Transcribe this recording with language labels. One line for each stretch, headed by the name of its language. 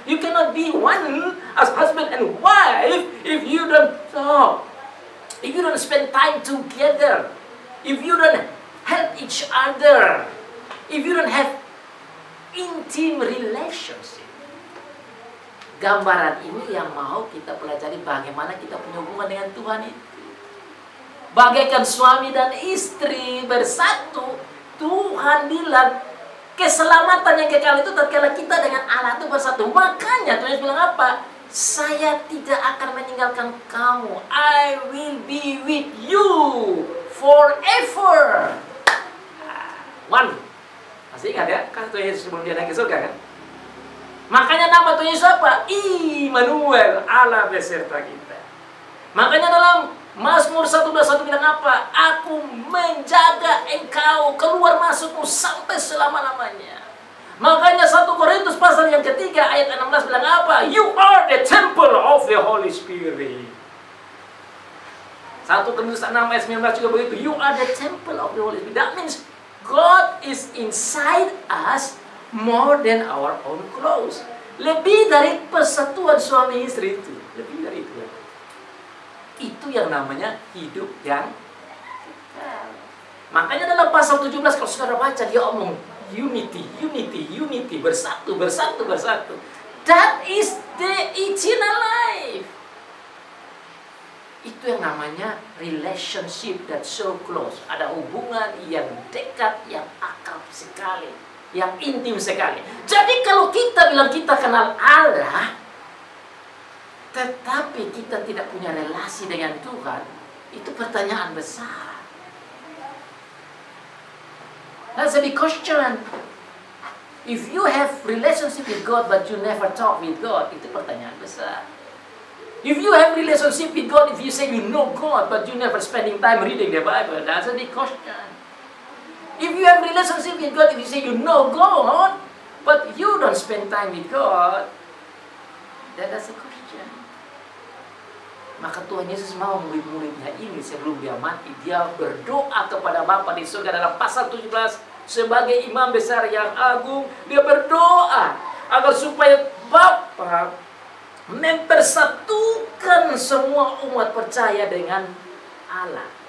English: You cannot be one as husband and wife if you don't talk, if you don't spend time together, if you don't help each other, if you don't have intimate relationship.
Indonesian: Gambaran ini yang mau kita pelajari bagaimana kita punya hubungan dengan Tuhan itu. Bagaikan suami dan istri bersatu, Tuhan bilang keselamatan yang kekal itu tatkala kita dengan Allah itu bersatu. Makanya Tuhan bilang apa? Saya tidak akan meninggalkan kamu.
English: I will be with you forever.
Indonesian: One. Masih ingat ya? Kan Tuhan Yesus sebelum dia naik ke surga kan? Makanya nama Tuhan Yesus apa? Immanuel, Allah beserta kita. Makanya dalam Mazmur 121 bilang apa? Aku menjaga engkau keluar masukmu sampai selama-lamanya. Makanya 1 Korintus pasal yang ketiga ayat 16 bilang apa?
English: You are the temple of the Holy Spirit.
Indonesian: 1 Korintus 6 ayat 19 juga begitu.
English: You are the temple of the Holy Spirit. That means God is inside us more than our own clothes.
Indonesian: Lebih dari persatuan suami istri itu. Lebih dari itu. Itu yang namanya hidup yang kekal. Makanya dalam pasal 17 kalau saudara baca dia omong
English: unity, unity, unity,
Indonesian: bersatu, bersatu, bersatu.
English: That is the eternal life.
Indonesian: Itu yang namanya
English: relationship that so close.
Indonesian: Ada hubungan yang dekat, yang akrab sekali, yang intim sekali. Jadi kalau kita bilang kita kenal Allah, tetapi kita tidak punya relasi dengan Tuhan, itu pertanyaan besar.
English: That's a big question. If you have relationship with God but you never talk with God,
Indonesian: itu pertanyaan besar.
English: If you have relationship with God, if you say you know God but you never spending time reading the Bible, that's a big question. If you have relationship with God, if you say you know God but you don't spend time with God, that's a question.
Indonesian: Maka Tuhan Yesus mau murid-muridnya ini sebelum dia mati, dia berdoa kepada Bapa di surga dalam pasal 17 sebagai imam besar yang agung. Dia berdoa agar supaya Bapa mempersatukan semua umat percaya dengan Allah.